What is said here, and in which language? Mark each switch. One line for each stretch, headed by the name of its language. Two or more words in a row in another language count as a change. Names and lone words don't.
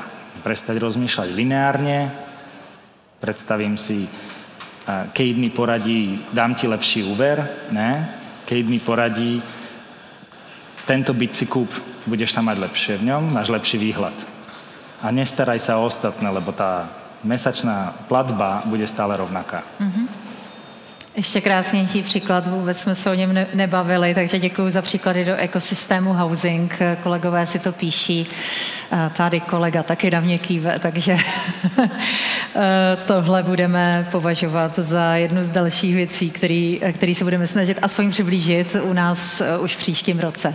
Slovak: Prestať rozmýšľať lineárne. Predstavím si, Kate mi poradí, dám ti lepší úver, ne? Kate mi poradí, tento byt si kúp, budeš sa mať lepšie v ňom, máš lepší výhľad. A nestaraj sa o ostatné, lebo tá mesačná platba bude stále rovnaká.
Czech: Ještě krásnější příklad, vůbec jsme se o něm nebavili, takže děkuji za příklady do ekosystému housing. Kolegové si to píší, tady kolega taky na mě kýve, takže tohle budeme považovat za jednu z dalších věcí, který se budeme snažit aspoň přiblížit u nás už v příštím roce.